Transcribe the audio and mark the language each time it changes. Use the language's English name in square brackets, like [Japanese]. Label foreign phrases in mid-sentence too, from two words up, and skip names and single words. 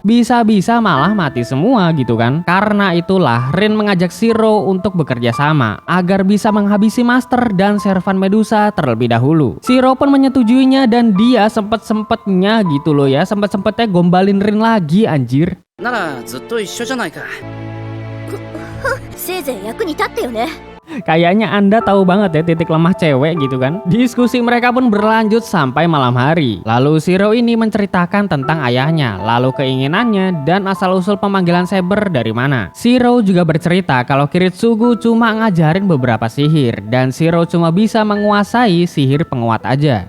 [Indonesian] Bisa-bisa malah mati semua gitu kan. Karena itulah Rin mengajak Shiro untuk bekerja sama agar bisa menghabisi master dan Servan Medusa terlebih dahulu. Shiro pun menyetujuinya dan dia sempet-sempetnya gitu loh ya, sempet-sempetnya gombalin Rin lagi anjir. [Japanese] ならずっと一緒じゃないかせいぜい役に立ってよね [Indonesian] Kayaknya Anda tahu banget ya titik lemah cewek gitu kan. Diskusi mereka pun berlanjut sampai malam hari. Lalu Shiro ini menceritakan tentang ayahnya, lalu keinginannya dan asal-usul pemanggilan Saber dari mana. Shiro juga bercerita kalau Kiritsugu cuma ngajarin beberapa sihir dan Shiro cuma bisa menguasai sihir penguat aja.